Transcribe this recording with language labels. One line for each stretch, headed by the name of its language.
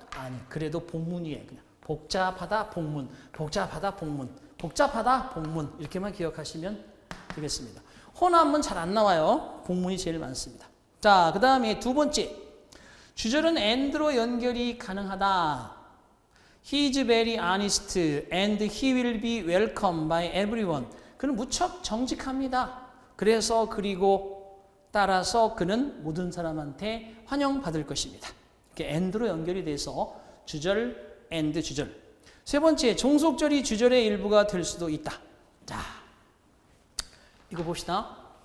Korean: 아니, 그래도 복문이에요. 그냥 복잡하다 복문, 복잡하다 복문, 복잡하다 복문 이렇게만 기억하시면 되겠습니다. 혼합은 잘 안 나와요. 복문이 제일 많습니다. 자, 그 다음에 두 번째. 주절은 and로 연결이 가능하다.
English: He is very honest and he will be welcomed by everyone.
Korean: 그는 무척 정직합니다. 그래서 그리고 따라서 그는 모든 사람한테 환영받을 것입니다. 이렇게 and로 연결이 돼서 주절, and 주절. 세 번째, 종속절이 주절의 일부가 될 수도 있다. 자, 이거 봅시다.